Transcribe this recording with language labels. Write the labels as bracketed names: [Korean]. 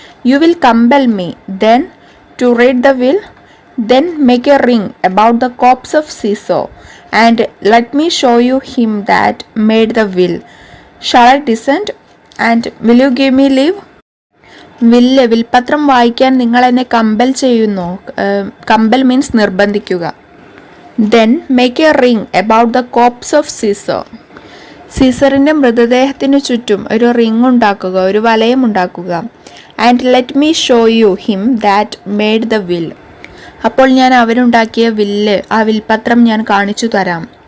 [English] You will compel me then to read the will, then make a ring about the corpse of Caesar and let me show you him that made the will. Shall I descend and will you give me leave? [Malayalam] വിൽപത്രം വായിക്കാൻ നിങ്ങൾ എന്നെ compel ചെയ്യുന്നു. [English] compel means [Malayalam] നിർബന്ധിക്കുക. [English] then make a ring about the corpse of Caesar. [Malayalam] സീസറിൻ്റെ മൃതദേഹത്തിനു ചുറ്റും ഒരു ring ഉണ്ടാക്കുക, ഒരു വലയം ഉണ്ടാക്കുക. [English] and let me show you him that made the will. [Malayalam] അപ്പോൾ ഞാൻ അവരുണ്ടാക്കിയ വില്ല്, ആ വിൽപത്രം ഞാൻ കാണിച്ചു തരാം.